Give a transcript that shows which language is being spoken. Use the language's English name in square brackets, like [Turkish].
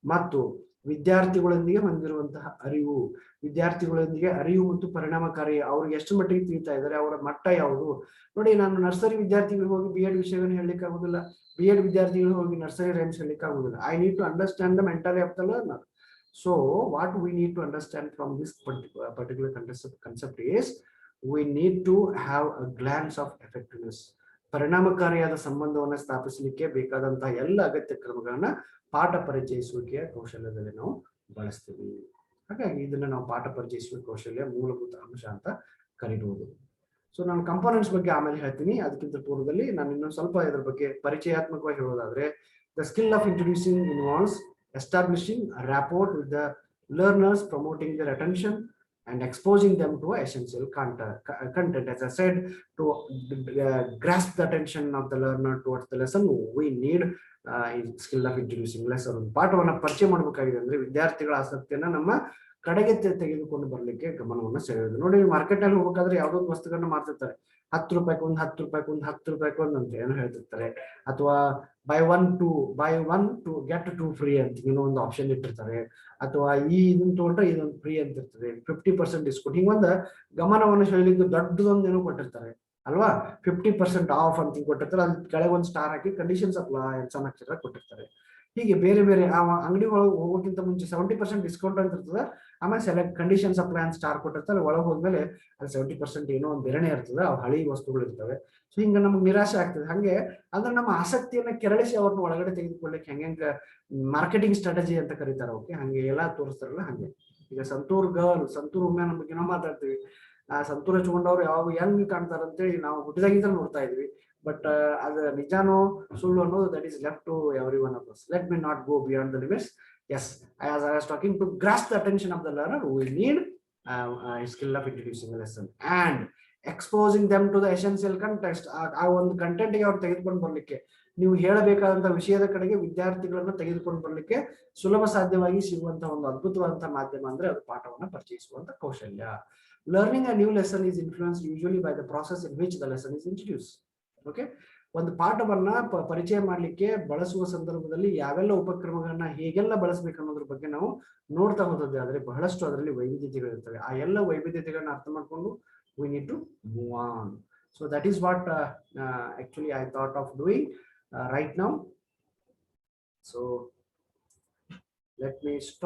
[Kannada] ಮತ್ತು ವಿದ್ಯಾರ್ಥಿಗಳೊಂದಿಗೆ ಹೊಂದಿರುವಂತಹ ಅರಿವು, ವಿದ್ಯಾರ್ಥಿಗಳೊಂದಿಗೆ ಅರಿವು ಮತ್ತು ಪರಿಣಾಮಕಾರಿ, ಅವ್ರಿಗೆ ಎಷ್ಟು ಮಟ್ಟಿಗೆ ತಿಳಿತಾ ಇದ್ದಾರೆ, ಅವರ ಮಟ್ಟ ಯಾವುದು. ನೋಡಿ, ನಾನು ನರ್ಸರಿ ವಿದ್ಯಾರ್ಥಿಗಳಿಗೆ ಹೋಗಿ ಬಿ ಎಡ್ ವಿಷಯಗಳನ್ನು ಹೇಳಲಿಕ್ಕೆ ಆಗುದಿಲ್ಲ, ಬಿ ಎಡ್ ವಿದ್ಯಾರ್ಥಿಗಳು ಹೋಗಿ ನರ್ಸರಿ ರೈಮ್ಸ್ ಹೇಳಲಿಕ್ಕೆ ಆಗುದಿಲ್ಲ. [English] I need to understand the mentality of the learner. So what we need to understand from this particular concept is, we need to have a glance of effectiveness. [Kannada] ಪರಿಣಾಮಕಾರಿಯಾದ ಸಂಬಂಧವನ್ನು ಸ್ಥಾಪಿಸಲಿಕ್ಕೆ ಬೇಕಾದಂತಹ ಎಲ್ಲ ಅಗತ್ಯ ಕ್ರಮಗಳನ್ನ ಪಾಠ ಪರಿಚಯಿಸುವಿಕೆಯ ಕೌಶಲ್ಯದಲ್ಲಿ ನಾವು ಬಳಸ್ತೀವಿ. ಹಾಗಾಗಿ ಇದನ್ನ ನಾವು ಪಾಠ ಪರಿಚಯಿಸುವ ಕೌಶಲ್ಯ ಮೂಲಭೂತ ಅಂಶ ಅಂತ ಕರೀಬಹುದು. ಸೊ ನಾನು ಕಂಪೋನೆಂಟ್ಸ್ ಬಗ್ಗೆ ಆಮೇಲೆ ಹೇಳ್ತೀನಿ. ಅದಕ್ಕಿಂತ ಪೂರ್ವದಲ್ಲಿ ನಾನು ಇನ್ನೊಂದು ಸ್ವಲ್ಪ ಇದರ ಬಗ್ಗೆ ಪರಿಚಯಾತ್ಮಕವಾಗಿ ಹೇಳೋದಾದ್ರೆ, [English] The skill of introducing involves establishing a rapport with the learners, promoting their attention and exposing them to essential content. As I said, to grasp the attention of the learner towards the lesson, we need skill of introducing lesson. [Kannada] ಪಾಠವನ್ನ ಪರಿಚಯ ಮಾಡಬೇಕಾಗಿದೆ ಅಂದ್ರೆ ವಿದ್ಯಾರ್ಥಿಗಳ ಆಸಕ್ತಿಯನ್ನ ನಮ್ಮ ಕಡೆಗೆ ತೆಗೆದುಕೊಂಡು ಬರ್ಲಿಕ್ಕೆ ಗಮನವನ್ನು ಸೆಳೆಯೋದು. ನೋಡಿ, ಮಾರ್ಕೆಟ್ ಅಲ್ಲಿ ಹೋಗ್ಬೇಕಾದ್ರೆ ಯಾವ್ದೋ ಒಂದು ವಸ್ತುಗಳನ್ನ ಮಾರ್ತಿರ್ತಾರೆ, 10 ರೂಪಾಯಿಗೆ ಒಂದು, 10 ರೂಪಾಯಿಗೆ ಒಂದು, 10 ರೂಪಾಯಿಗೆ ಒಂದು ಅಂತ ಏನೋ ಹೇಳ್ತಿರ್ತಾರೆ. ಅಥವಾ [English] buy one to get two free [Kannada] ಅಂತ ಇನ್ನೂ ಒಂದು ಆಪ್ಷನ್ ಇಟ್ಟಿರ್ತಾರೆ. ಅಥವಾ ಇದನ್ನ ತಗೊಂಡ್ರೆ ಇದೊಂದು ಫ್ರೀ ಅಂತ ಇರ್ತದೆ, 50% ಡಿಸ್ಕೌಂಟ್, ಹಿಂಗೊಂದು ಗಮನವನ್ನು ಸೆಳೆಯಲಿಕ್ಕೆ ದೊಡ್ಡದೊಂದು ಏನೋ ಕೊಟ್ಟಿರ್ತಾರೆ ಅಲ್ವಾ. 50% ಆಫ್ ಅಂತ ಕೊಟ್ಟಿರ್ತಾರೆ, ಅದ್ ಕೆಳಗೆ ಒಂದು ಸ್ಟಾರ್ ಹಾಕಿ ಕಂಡೀಷನ್ಸ್ ಅಪ್ಲೈ ಅಂತ ಸಣ್ಣ ಅಕ್ಷರ ಕೊಟ್ಟಿರ್ತಾರೆ. ಹೀಗೆ ಬೇರೆ ಬೇರೆ ಅಂಗಡಿ ಒಳಗೆ ಹೋಗೋಕ್ಕಿಂತ ಮುಂಚೆ 70% ಡಿಸ್ಕೌಂಟ್ ಅಂತ ಇರ್ತದೆ, ಆಮೇಲೆ ಸೆಲೆಕ್ಟ್ ಕಂಡೀಷನ್ಸ್ ಅಪ್ಲೈ ಅಂತ ಸ್ಟಾರ್ ಕೊಟ್ಟಿರ್ತಾರೆ. ಒಳಗೆ ಹೋದ್ಮೇಲೆ ಅಲ್ಲಿ 70% ಏನೋ ಒಂದು ಬೇರೆನೇ ಇರ್ತದೆ, ಅವು ಹಳಿ ವಸ್ತುಗಳು ಇರ್ತವೆ. ಸೊ ಹಿಂಗ ನಮ್ಗೆ ನಿರಾಶೆ ಆಗ್ತದೆ. ಹಂಗೆ ಅಂದ್ರೆ ನಮ್ಮ ಆಸಕ್ತಿಯನ್ನ ಕೆರಳಿಸಿ ಅವ್ರನ್ನ ಒಳಗಡೆ ತೆಗೆದುಕೊಳ್ಳಿಕ್ಕೆ ಹೆಂಗ ಮಾರ್ಕೆಟಿಂಗ್ ಸ್ಟ್ರಾಟಜಿ ಅಂತ ಕರೀತಾರೆ. ಓಕೆ, ಹಂಗೆ ಎಲ್ಲ ತೋರಿಸ್ತಾರಲ್ಲ ಹಂಗೆ. ಈಗ ಸಂತೂರ್ ವುಮೆನ್ ಬಗ್ಗೆ ನಾವು ಮಾತಾಡ್ತೀವಿ. ಸಂತೂರ್ ಹಚ್ಕೊಂಡವ್ರು ಯಾವ ಹೆಂಗ್ ಕಾಣ್ತಾರ ಅಂತೇಳಿ ನಾವು ಹುಟ್ಟಿದಾಗಿಂದ ನೋಡ್ತಾ ಇದ್ವಿ. [English] but [Kannada] ಅದು ನಿಜಾನೋ ಸುಳ್ಳು ಅನ್ನೋದು [English] That is left to every one of us. Let me not go beyond the limits. Yes, as I was talking, to grasp the attention of the learner, we need a skill of introducing a lesson and exposing them to the essential context. [Kannada] ಆ ಒಂದು content ಗೆ ಅವ್ರು ತೆಗೆದುಕೊಂಡು ಬರ್ಲಿಕ್ಕೆ, ನೀವು ಹೇಳಬೇಕಾದಂತಹ ವಿಷಯದ ಕಡೆಗೆ ವಿದ್ಯಾರ್ಥಿಗಳನ್ನ ತೆಗೆದುಕೊಂಡು ಬರ್ಲಿಕ್ಕೆ ಸುಲಭ ಸಾಧ್ಯವಾಗಿ ಸಿಗುವಂತಹ ಒಂದು ಅದ್ಭುತವಾದಂತಹ ಮಾಧ್ಯಮ ಅಂದ್ರೆ ಅದು ಪಾಠವನ್ನ ಪರಿಚಯಿಸುವಂತ ಕೌಶಲ್ಯ. [English] Learning a new lesson is influenced usually by the process in which the lesson is introduced. [Kannada] Okay, ಒಂದು ಪಾಠವನ್ನ ಪರಿಚಯ ಮಾಡ್ಲಿಕ್ಕೆ ಬಳಸುವ ಸಂದರ್ಭದಲ್ಲಿ ಯಾವೆಲ್ಲ ಉಪಕ್ರಮಗಳನ್ನ ಹೇಗೆಲ್ಲ ಬಳಸಬೇಕು ಅನ್ನೋದ್ರ ಬಗ್ಗೆ ನಾವು ನೋಡ್ತಾ ಹೋದದ್ದೇ ಆದ್ರೆ ಬಹಳಷ್ಟು ಅದರಲ್ಲಿ ವೈವಿಧ್ಯತೆಗಳಿರ್ತವೆ. ಆ ಎಲ್ಲ ವೈವಿಧ್ಯತೆಗಳನ್ನ ಅರ್ಥ ಮಾಡ್ಕೊಂಡು [English] we need to move on. So that is what actually I thought of doing right now. So let me stop.